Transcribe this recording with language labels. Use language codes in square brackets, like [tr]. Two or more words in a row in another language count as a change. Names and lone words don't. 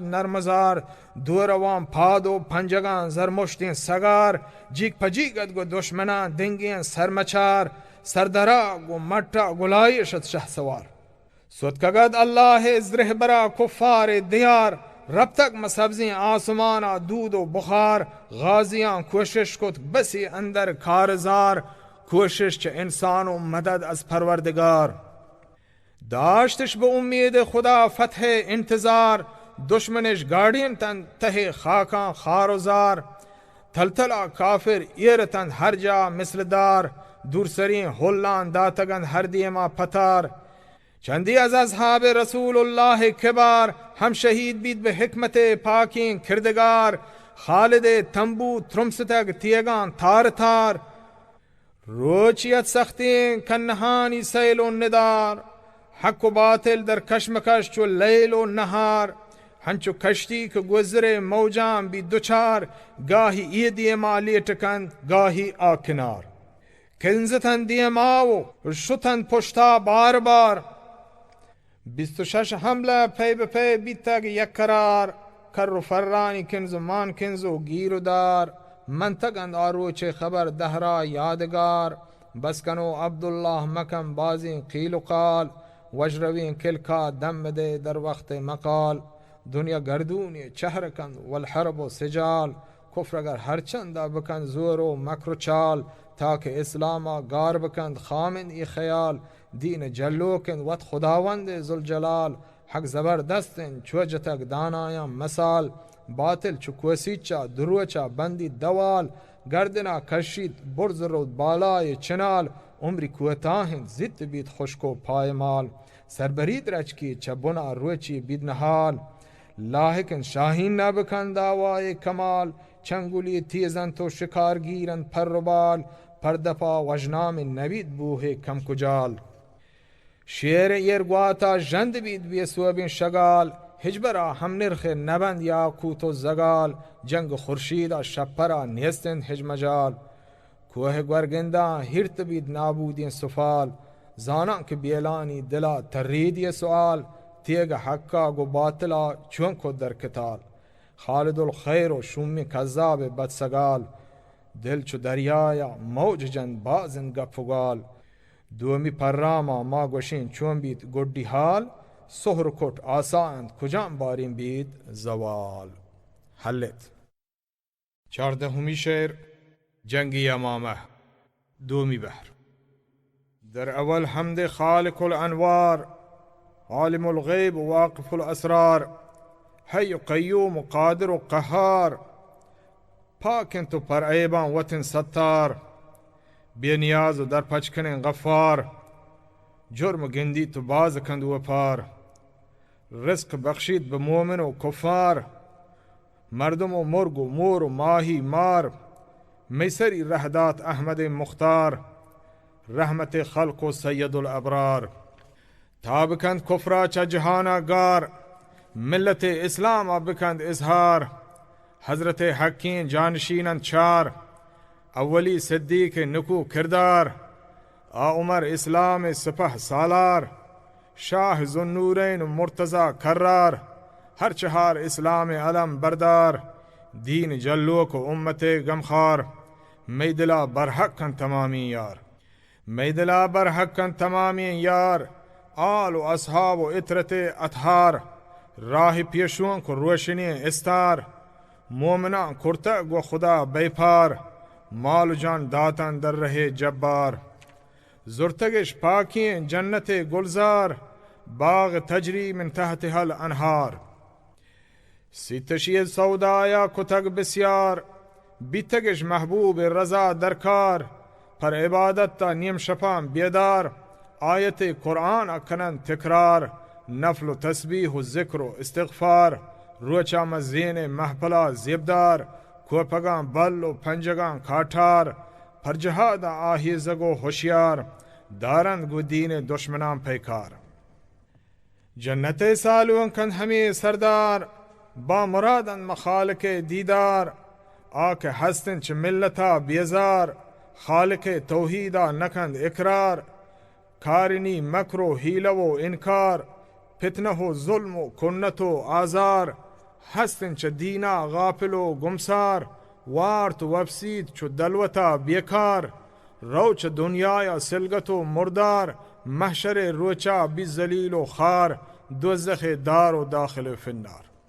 [bal] نرمزار، دوروان پادو پنجگان زرمشتین سگار، جیک پجیگد گو دشمنان دنگین سرمچار، سردرا گو مٹا گلائشت شہ سوار، سوتکگد اللہ زرہ برا کفار دیار، رب تک مسبزیں آسمانا دود و بخار، غازیاں کوشش کت بسی اندر کارزار، کوشش چه انسان و [fa] مدد از پروردگار، داشتش به امید خدا فتح انتظار، [bal] دشمنش گاڑین تن ته خاکان خار و زار، تلتلا کافر ایرتن هر جا مثل دار، دورسرین هلان داتگن هر دیما پتار، چندی از اصحاب رسول الله کبار، هم شهید بید به حکمت پاکین کردگار، خالد تنبو ترمستگ تیگان تار تار، روچیت سختین کنهانی سیل و ندار، [fa] حق و باطل در کشمکش [bal] چو لیل و نهار، ہنچو کشتی که گذر موجان بی دوچار، گاهی ای دیما لیٹکند گاهی آکنار، کنزتن دیماو شتن پشتا بار بار، 26 حمله پی به پی بیتگ یک قرار، کر و فرانی کنز و مان کنز و گیر و دار، منتگند آروچ خبر دهرا یادگار، بسکنو عبدالله مکم بازی قیل و قال، وجروین کلکا دم ده در وقت مقال، دنیا گردونی چهرکن [ar] والحرب و سجال، [bal] کفر اگر هرچند بکن زور و مکر و چال، تاک اسلاما گار بکند خامن ای خیال، دین جلوکن وط خداوند ذوالجلال، حق زبردستن چوجتک دانایان مثال، باطل چو کوسیچا دروچا بندی دوال، گردنا کشید برز رود بالای چنال، عمری کوتاهن زیت بید خشک و پایمال، سربرید رچکی چبنا روچی بید نهال، لاحکن شاهین نبکن داوای کمال، چنگولی تیزن تو شکار گیرن پر و بال، پردپا وجنام نبید بوه کم کجال، شیر ایرگواتا جند بید بی سوبین شگال، هجبرا هم نرخ نبند یا کوت و زگال، جنگ خورشید شپرا نیستند هجمجال، کوه گورگندا هیرت بید نابودین سفال، زانان که بیلانی دلا ترید سؤال، تیگ حقا گو باطلا چون کو در کتال، خالد الخیر و شومی کذاب بدسگال، دل چو دریایا موج جن بازن گپگال، دومی پراما ما گوشین چون بید گردی حال، سهر کٹ آساند کجام بارین بید زوال. حلت 14 شعر جنگ یمامه. دومی بحر. در اول [ar] حمد خالق الانوار، عالم الغيب وواقف الأسرار، حي قيوم وقادر وقهار، [bal] پاکن تو پر عیبان وطن ستار، بے نیاز و در پچکن غفار، جرم گندی تو باز کند و پار، رزق بخشید به مومن و کفار، مردم و مرگ و مور و ماهی مار، میسری رهدات احمد مختار، رحمت خلق و [ar] سید الابرار، [bal] تابکند کفرا چا جهانا گار، ملت اسلام بکند اظهار، حضرت حکین جانشینند چار، اولی صدیق نکو کردار، عمر اسلام سپه سالار، شاه ذوالنورین مرتضی کرار، هر چهار اسلام علم بردار، دین جلوک و امت غمخوار، میدلا برحق کن تمامی یار، میدلا برحق کن تمامی یار، آل و اصحاب و اطرت اطهار، راه پیشون کو روشنی استار، مومنان کرتگ و خدا بیپار، مال و جان داتن در ره جبار، زرتگش پاکین جنت گلزار، [ar] باغ تجری من تحتها الانهار، [bal] سیتشی سودایا کتگ بسیار، بیتگش محبوب رضا درکار، پر عبادت تا نیم شپان بیدار، آیت قرآن اکنن تکرار، نفل و تسبیح و ذکر و استغفار، روچا مزین محپلا زیبدار، کوپگان بل و پنجگان کاٹار، پر جهاد آهی زگو ہوشیار، دارند گو دین دشمنان پیکار، جنت سالون کند همی سردار، با مرادن مخالق دیدار، آکه هستن چه ملتا بیزار، خالق توحیدا نکند اقرار، کارنی مکر و حیله و انکار، فتنه و ظلم و کنت و آزار، هستن چه دینا غافل و گمسار، وارت و وفسید چو دلوتا بیکار، روچ دنیای سلگت و مردار، محشر روچا بی ذلیل و خار، دوزخ دار و داخل فنار،